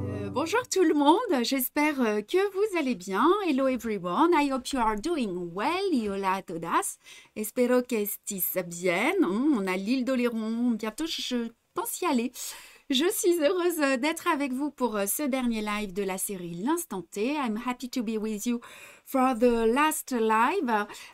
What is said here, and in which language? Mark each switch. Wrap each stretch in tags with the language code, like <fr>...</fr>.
<fr>Bonjour tout le monde, j'espère que vous allez bien.</fr> <en>Hello everyone, I hope you are doing well.</en> <es>Y hola a todas. Espero que estés bien.</es> <fr>On a l'île d'Oléron, bientôt je pense y aller. Je suis heureuse d'être avec vous pour ce dernier live de la série L'Instant T.</fr> <en>I'm happy to be with you for the last live.</en>